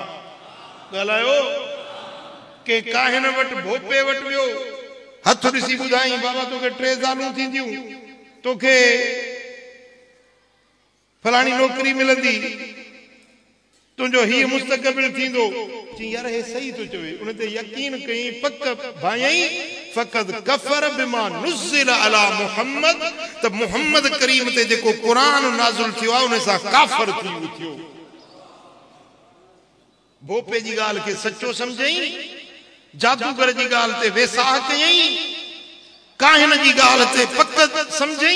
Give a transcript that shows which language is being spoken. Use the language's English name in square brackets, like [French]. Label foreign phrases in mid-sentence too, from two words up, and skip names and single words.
[Sindhi] ॻाल्हायो, के काहिन वटि, भोपे वटि वियो, हथ ॾिसी ॿुधाई बाबा तोखे 3 सालूं थींदियूं, तोखे फलाणी नौकरी मिलंदी, तुंहिंजो हीअ मुस्तक़बिल थींदो। चई यार हे सही थो चवे। उन ते यकीन कई, पक भाई [Arabic] فقد كفر بما نزل على محمد, [Sindhi] त मुहम्मद करीम ते जेको क़ुरान नाज़िल थियो आहे उन सां काफ़िर थी थियो। भोपे जी ॻाल्हि खे सचो सम्झई, जादूगर जी ॻाल्हि ते वेसाह कयई, काहिन जी ॻाल्हि ते पक सम्झई।